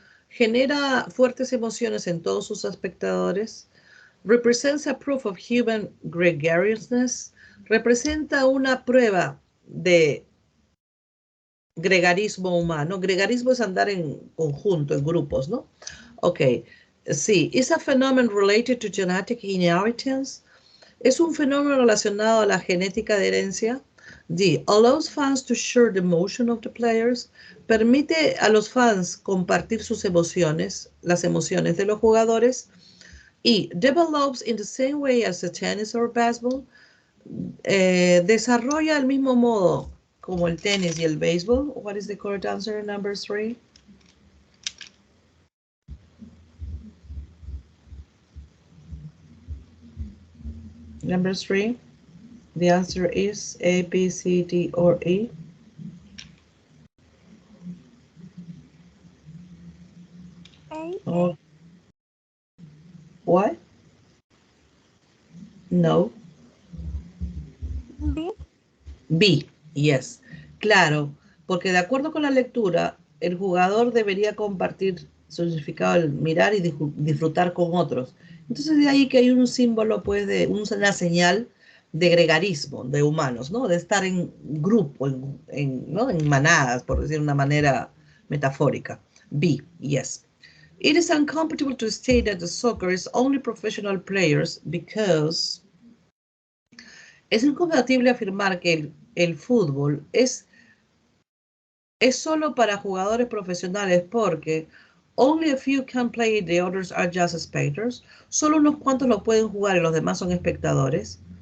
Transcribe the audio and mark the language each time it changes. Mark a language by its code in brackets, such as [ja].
[es] genera fuertes emociones en todos sus espectadores, [en] represents a proof of human gregariousness, [es] representa una prueba de gregarismo humano. Gregarismo es andar en conjunto, en grupos, ¿no? Ok, sí. [en] Is a phenomenon related to genetic inheritance. [es] Es un fenómeno relacionado a la genética de herencia. [en] D. Allows fans to share the emotion of the players. [es] Permite a los fans compartir sus emociones, las emociones de los jugadores. [en] E. Develops in the same way as the tennis or basketball. [es] Desarrolla al mismo modo como el tenis y el béisbol. [en] What is the correct answer, number 3? Number 3. The answer is A, B, C, D, or E. A. Oh. What? No. B. B, yes. [es] Claro, porque de acuerdo con la lectura, el jugador debería compartir su significado al mirar y disfrutar con otros. Entonces de ahí que hay un símbolo, pues, de una señal de gregarismo de humanos, ¿no? De estar en grupo, ¿no? En manadas, por decir de una manera metafórica. [en] B, yes. It is uncomfortable to state that the soccer is only professional players because [es] es incompatible afirmar que el fútbol es solo para jugadores profesionales porque [en] only a few can play, the others are just spectators. [es] Solo unos cuantos lo pueden jugar y los demás son espectadores.